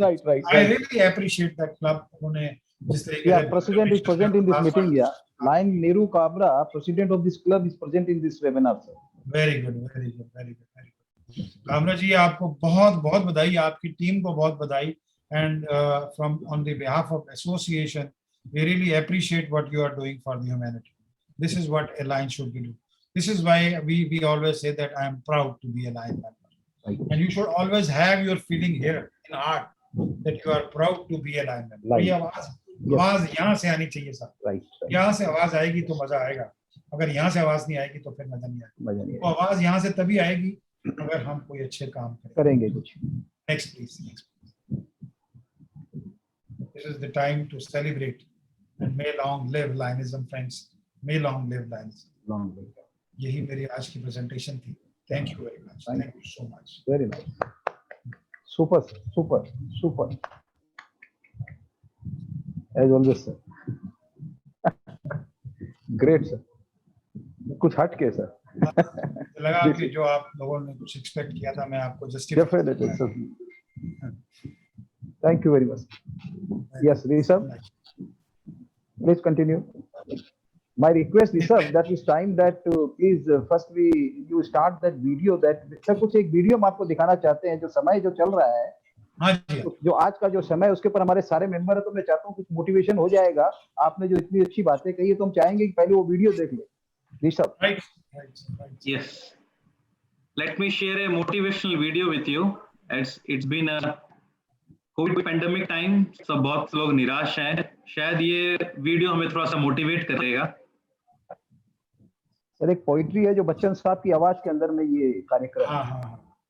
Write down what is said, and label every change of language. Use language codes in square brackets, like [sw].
[en] Right right. I really appreciate that club. [hi] उन्होंने जिस तरीके से [en] President is present in this meeting. या Lion Nehru Kabra, president of this club, is present in this webinar sir. Very good, very good, very good, very good. [hi] Kamra जी, आपको बहुत बहुत बधाई, आपकी टीम को बहुत बधाई। [en] And from on the behalf of association, we really appreciate what you are doing for the humanity. This is what a Lion should be doing. This is why we always say that I am proud to be a Lion member. Right. And you should always have your feeling here in heart that you are proud to be a Lion member. [hi] ये आवाज यहाँ से आनी चाहिए sir. [en] Right. [hi] यहाँ से आवाज आएगी तो मजा आएगा, अगर यहाँ से आवाज नहीं आएगी तो फिर मजा नहीं आएगा। तो आवाज यहाँ से तभी आएगी अगर हम कोई अच्छे काम करेंगे कुछ। [en] Next please, next. This is the time to celebrate. And may long live Lionism, friends. May long live Lionism. Long live. [hi] यही मेरी आज की प्रेजेंटेशन थी। [en] Thank you very much. Thank you so much. Very nice. Super, super, super. As always, sir. Great, sir. [hi] कुछ हट के sir. लगा कि जो आप लोगों ने कुछ एक्सपेक्ट किया था, मैं आपको justify. [en] Definitely, sir. Thank you very much. Yes, Rishabh. Please continue. My request, Rishabh, that is time that please first you start that video that sir [hi] कुछ एक वीडियो हम आपको दिखाना चाहते हैं, जो समय जो चल रहा है। हाँ जी। जो आज का जो समय है उसके ऊपर हमारे सारे मेंबर है, तो मैं चाहता हूँ कुछ मोटिवेशन हो जाएगा। आपने जो इतनी अच्छी बातें कही है तो हम चाहेंगे कि पहले वो वीडियो देख ले। Rishabh. [en] Right. Yes. Let me share a motivational video with you. It's been a COVID pandemic time, [hi] सब बहुत लोग निराश हैं। शायद ये वीडियो हमें थोड़ा सा मोटिवेट करेगा। सर एक पोइट्री है जो बच्चन साहब की आवाज के अंदर में ये कार्यक्रम। हाँ हाँ।